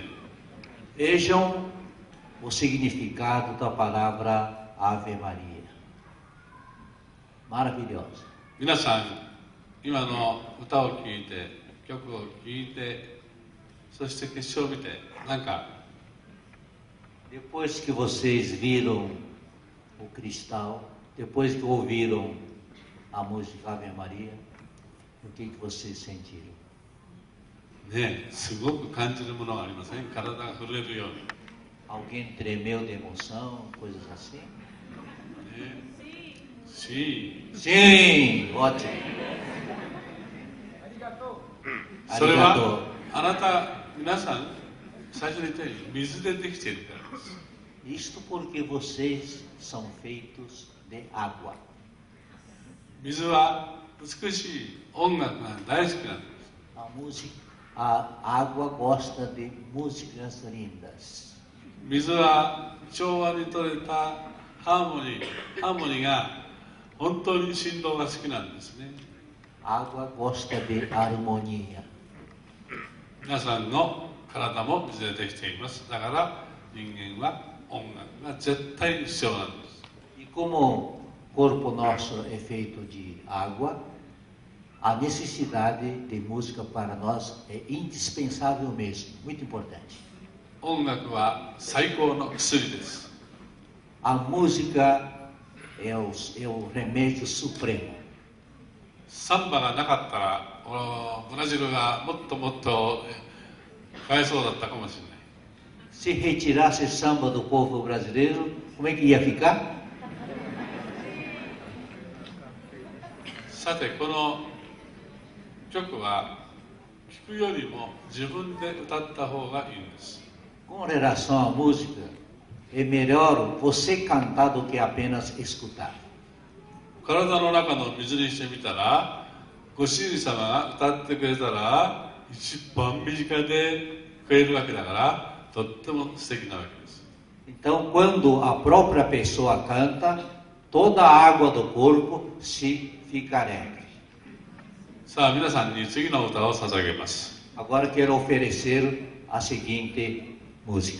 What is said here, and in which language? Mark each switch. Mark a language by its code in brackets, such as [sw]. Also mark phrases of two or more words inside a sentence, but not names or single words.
[pt] Vejam o significado da palavra Ave Maria. Maravilhosa. [ja] 皆さん、今の歌を聴いて、曲を聴いて、そして決勝を見て、なんか [pt] Depois que vocês viram o cristal, depois que ouviram a música Ave Maria, o que vocês sentiram? [ja] ね、すごく感じるものがありません？体が震えるように。 [pt] Alguém tremeu de emoção, coisas assim? ね、Sim. Sim, ótimo. [ja] それはあなた皆さん最初に言ったように水でできているからです。 [pt] Isto porque vocês são feitos de água. [ja] 水は美しい音楽が大好きなんです。 [pt] A água gosta de músicas lindas. [ja] 水は調和に取れたハーモニーが本当に振動が好きなんですね。 [pt] Água gosta de harmonia. [ja] 皆さんの体も水でできています。だから人間は音楽が絶対に必要なんです。 [pt] E como corpo nosso é feito de água, a necessidade de música para nós é indispensável mesmo, muito importante. [ja] 音楽は最高の薬です。 [pt] A música é o remédio supremo. [ja] サンバがなかったらブラジルがもっともっとかわいそうだったかもしれない。 [pt] Se retirasse samba do povo brasileiro, como é que ia ficar? [ja] さて、この曲は聴くよりも自分で歌った方がいいんです。 [pt] Com relação à música, é melhor você cantar do que apenas escutar. [ja] 体の中の水にしてみたら、ご主人様が歌ってくれたら一番身近で聞こえるわけだから、とっても素敵なわけです。 [pt] Então, quando a própria pessoa canta, toda a água do corpo se fica alegre. [ja] さあ、皆さんに次の歌を捧げます。 [pt] Agora quero oferecer a seguinte música.